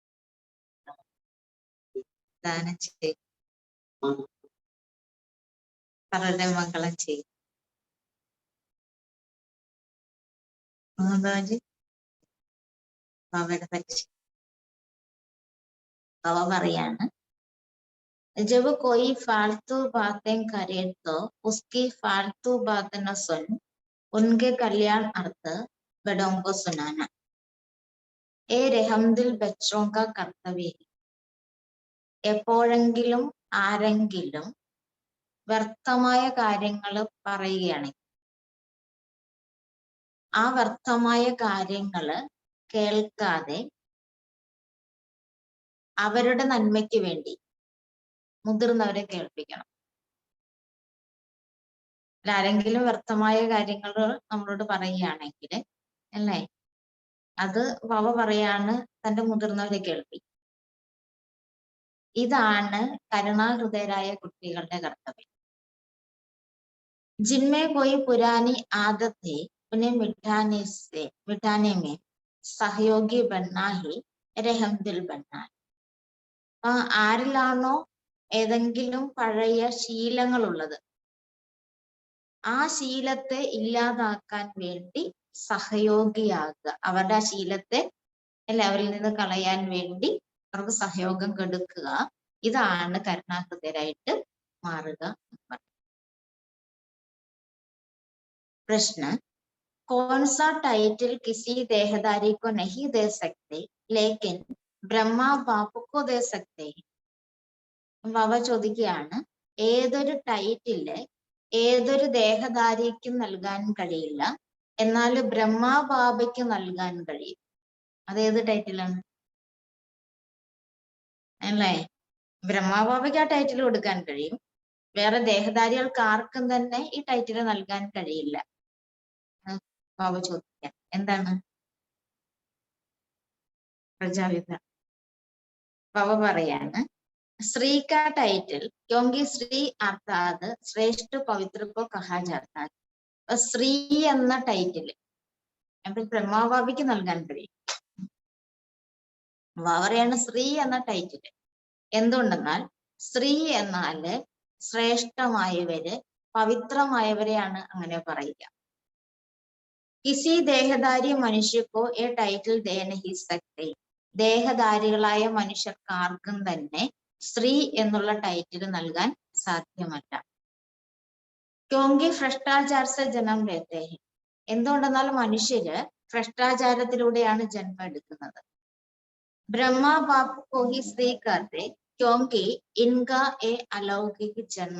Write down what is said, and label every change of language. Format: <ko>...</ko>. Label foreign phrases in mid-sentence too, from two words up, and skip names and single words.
<ml>ദാനം ചെയ്യും, അവരുടെ മംഗളം ചെയ്യും. ബാബയുടെ പറ്റി ബാബ പറയാണ്,</ml> <hi>जब कोई फालतू बातें करे तो उसकी फालतू बात न सुन, उनके कल्याण अर्थ बड़ों को सुनाना. ये रहमदिल बच्चों का कर्तव्य है.</hi> <ml>എപ്പോഴെങ്കിലും ആരെങ്കിലും വ്യർത്ഥമായ കാര്യങ്ങൾ പറയുകയാണെങ്കിൽ ആ വ്യർത്ഥമായ കാര്യങ്ങള് കേൾക്കാതെ അവരുടെ നന്മയ്ക്ക് വേണ്ടി മുതിർന്നവരെ കേൾപ്പിക്കണം. ആരെങ്കിലും വ്യർത്ഥമായ കാര്യങ്ങൾ നമ്മളോട് പറയുകയാണെങ്കിൽ, അല്ലേ, അത് ബാബ പറയാണ് തന്റെ മുതിർന്നവരെ കേൾപ്പിക്കും. ഇതാണ് കരുണാഹൃദയരായ കുട്ടികളുടെ കർത്തവ്യം.</ml> <hi>जिनमें कोई पुरानी आदत है उन्हें मिटाने में सहयोगी बनना ही रहमदिल बनना है.</hi> <ml>ആരിലാണോ ഏതെങ്കിലും പഴയ ശീലങ്ങളുള്ളത്, ആ ശീലത്തെ ഇല്ലാതാക്കാൻ വേണ്ടി സഹയോഗിയാകുക. അവരുടെ ആ ശീലത്തെ അവരിൽ നിന്ന് കളയാൻ വേണ്ടി അവർക്ക് സഹയോഗം കൊടുക്കുക. ഇതാണ് കരുണാഹൃദയരായിട്ട് മാറുക.</ml> <hi>प्रश्न, कौन सा टाइटल किसी देहदारी को नहीं दे सकते लेकिन ब्रह्मा बाप को दे सकते हैं?</hi> <ml>ബാബ ചോദിക്കുകയാണ്, ഏതൊരു ടൈറ്റില് ഏതൊരു ദേഹധാരിക്കും നൽകാൻ കഴിയില്ല, എന്നാൽ ബ്രഹ്മാ ബാബയ്ക്ക് നൽകാൻ കഴിയും. അതേത് ടൈറ്റിലാണ്? അല്ലേ, ബ്രഹ്മാ ബാബയ്ക്ക് ആ ടൈറ്റിൽ കൊടുക്കാൻ കഴിയും. വേറെ ദേഹധാരികൾക്ക് ആർക്കും തന്നെ ഈ ടൈറ്റിൽ നൽകാൻ കഴിയില്ല. ബാബ ചോദിക്കാം, എന്താണ്? പ്രജാപിത. ബാബ പറയാണ്,</ml> <hi>श्री का टाइटल क्योंकि श्री अर्थात श्रेष्ठ पवित्र को कहा जाता है.</hi> <ml>ശ്രീ എന്ന ടൈറ്റില് അപ്പൊ ബ്രഹ്മാബാബയ്ക്ക് നൽകാൻ കഴിയും. പറയാണ് ശ്രീ എന്ന ടൈറ്റില്. എന്തുകൊണ്ടെന്നാൽ ശ്രീ എന്നാല് ശ്രേഷ്ഠമായവര്, പവിത്രമായവരെയാണ് അങ്ങനെ പറയുക.</ml> <hi>किसी देहधारी मनुष्य को ये टाइटल दे नहीं सकते.</hi> <ml>ദേഹധാരികളായ മനുഷ്യർക്ക് ആർക്കും തന്നെ ശ്രീ എന്നുള്ള ടൈറ്റിൽ നൽകാൻ സാധ്യമല്ല.</ml> <hi>क्योंकि भ्रष्टाचार से जन्म लेते हैं.</hi> <ml>എന്തുകൊണ്ടെന്നാൽ മനുഷ്യര് ഭ്രഷ്ടാചാരത്തിലൂടെയാണ് ജന്മം എടുക്കുന്നത്.</ml> <hi>ब्रह्मा बाप को ही श्री करते क्योंकि इनका ए अलौकिक जन्म.</hi>